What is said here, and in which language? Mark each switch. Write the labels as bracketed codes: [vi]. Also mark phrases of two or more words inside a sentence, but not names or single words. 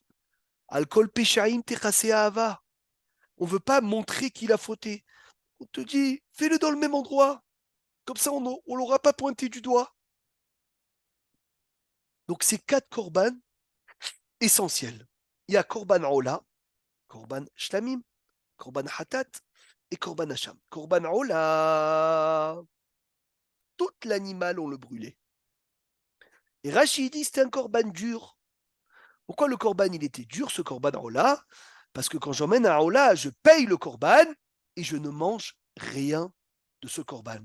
[he] על כל פשעים תכסה אהבה. [fr] On veut pas montrer qu'il a fauté. On te dit, fais-le dans le même endroit. Comme ça, on ne l'aura pas pointé du doigt. Donc, c'est 4 korban essentiels. Il y a [he] קרבן עולה, קרבן שלמים, קרבן חטאת [fr] et [he] קרבן אשם. קרבן עולה, [fr] tout l'animal, on le brûlait. Et Rachid dit, c'était un korban dur. Pourquoi le korban, il était dur, ce [he] קרבן עולה? [fr] Parce que quand j'emmène un Ola, je paye le korban et je ne mange rien de ce korban.